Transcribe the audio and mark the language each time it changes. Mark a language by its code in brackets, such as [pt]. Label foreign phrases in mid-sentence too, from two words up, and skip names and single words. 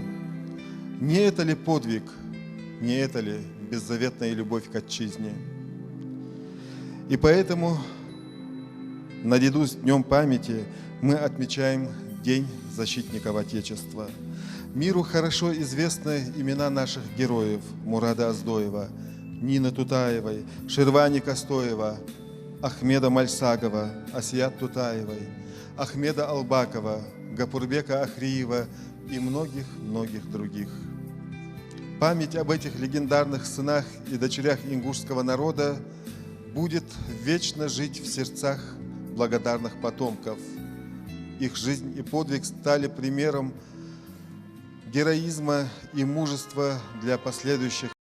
[ru] Не это ли подвиг, не это ли беззаветная любовь к отчизне? И поэтому, наряду с Днем памяти, мы отмечаем День защитников Отечества. Миру хорошо известны имена наших героев: Мурада Оздоева, Нины Тутаевой, Шервани Костоева, Ахмеда Мальсагова, Асият Тутаевой, Ахмеда Албакова, Гапурбека Ахриева и многих-многих других. Память об этих легендарных сынах и дочерях ингушского народа будет вечно жить в сердцах благодарных потомков. Их жизнь и подвиг стали примером героизма и мужества для последующих